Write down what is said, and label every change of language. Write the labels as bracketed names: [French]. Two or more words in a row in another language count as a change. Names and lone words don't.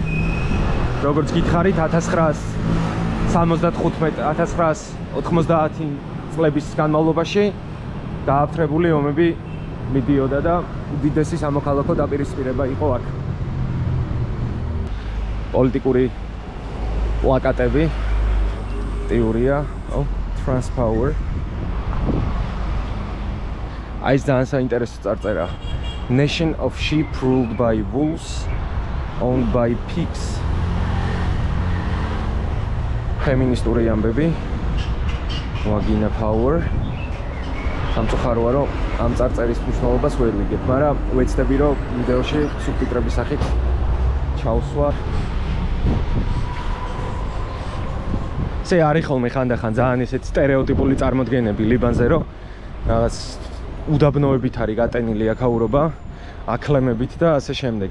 [Georgian] როგორც გითხარით 1975-1990 წლების განმავლობაში დააფრთხებული ომები მიდიოდა და უდიდესი სამოქალაქო დაპირისპირება იყო აქ. პოლიტიკური პლაკატები, ტეორია, Transpower. Այս ძალიან საინტერესო წარწერა. [English] Nation of sheep ruled by wolves, owned by pigs. [Georgian] Feministური ამბები. [English] Vagina power. [Georgian] სამწუხაროა, რომ ამ წარწერის მნიშვნელობას ვერ ვიგებ, მაგრამ ვეცდები, რომ ვიდეოში სუბტიტრების სახით ჩავსვა. ეს არის ხოლმე ხანდახან ძალიან ესეთ სტერეოტიპული წარმოდგენები ლიბანზე, რომ რაღაც უდაბნოებით არის გატენილი აქაურობა, აკლემებით და ასე შემდეგ.